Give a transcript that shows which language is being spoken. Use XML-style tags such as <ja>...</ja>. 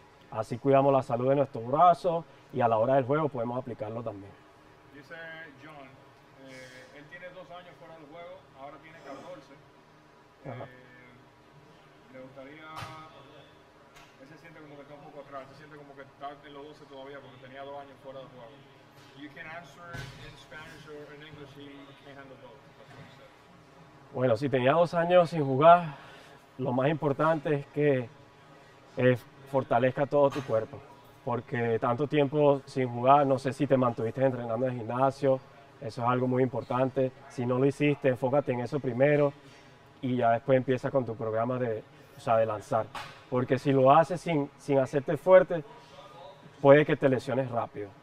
<es>Así cuidamos la salud de nuestros brazos y a la hora del juego podemos aplicarlo también. Dice John, él tiene 2 años fuera del juego, ahora tiene 14. Le gustaría, él se siente como que está un poco atrás, se siente como que está en los 12 todavía porque tenía 2 años fuera del juego.</es> <en>You can answer in Spanish or in English, he can handle both. That's what he said.</en> <es>Bueno, si tenía 2 años sin jugar, lo más importante es que fortalezca todo tu cuerpo, porque tanto tiempo sin jugar, no sé si te mantuviste entrenando en el gimnasio, eso es algo muy importante. Si no lo hiciste, enfócate en eso primero y ya después empieza con tu programa de lanzar, porque si lo haces sin hacerte fuerte, puede que te lesiones rápido.</es>